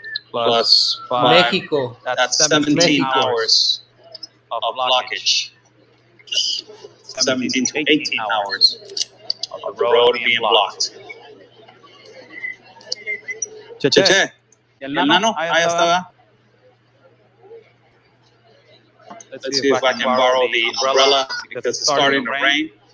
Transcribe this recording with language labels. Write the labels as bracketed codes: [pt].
[en] Plus 5. Mexico. That's 17 Mexico. hours of blockage. 17 to 18 hours of the road being blocked. [es] Cheche, el nano, ahí estaba. [en] Let's see if I can borrow the umbrella because it's starting to rain.